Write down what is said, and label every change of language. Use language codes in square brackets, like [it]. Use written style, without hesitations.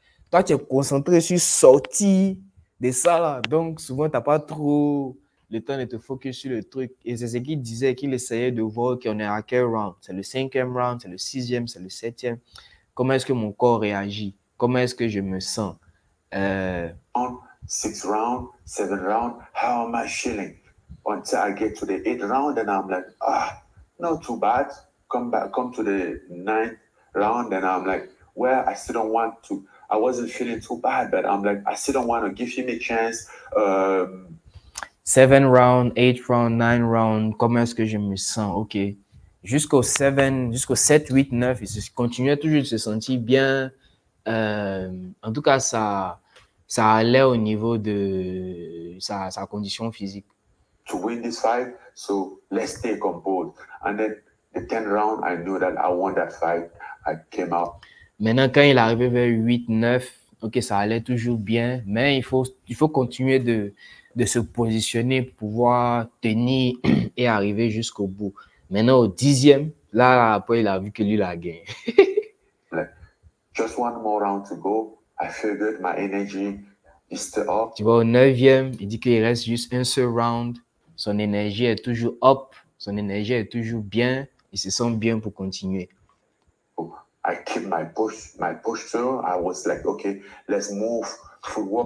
[fr] Toi, tu es concentré sur sortir de ça là. Donc, souvent, tu n'as pas trop le temps de te focus sur le truc. Et c'est ce qu'il disait, qu'il essayait de voir qu'on est à quel round. C'est le 5e round, c'est le 6e, c'est le 7e. Comment est-ce que mon corps réagit? Comment est-ce que je me sens? [en] 6th round, 7th round, how am I feeling? Until I get to the 8th round, and I'm like, not too bad. Come to the 9th round, and I'm like, well, I still don't want to. I wasn't feeling too bad, but I'm like, I still don't want to give him a chance. 7th round, 8th round, 9th round, [fr] comment est-ce que je me sens? OK. Jusqu'au 7, 8, 9, il continuait toujours de se sentir bien. En tout cas, ça allait au niveau de sa condition physique. [en] To win this fight, so let's stay composed. And then the 10th round, I knew that I won that fight. I came out. [fr] Maintenant, quand il arrivait vers 8, 9, OK, ça allait toujours bien, mais il faut continuer de se positionner pour pouvoir tenir et arriver jusqu'au bout. Maintenant, au 10e, là, après, il a vu que lui, il a gagné. [en] Like, just one more round to go. I feel good. My energy is still up. [fr] Tu vois, au 9e, il dit qu'il reste juste un seul round. Son énergie est toujours up. Son énergie est toujours bien. Il se sent bien pour continuer. [en] I keep my posture. I was like, okay, let's move forward.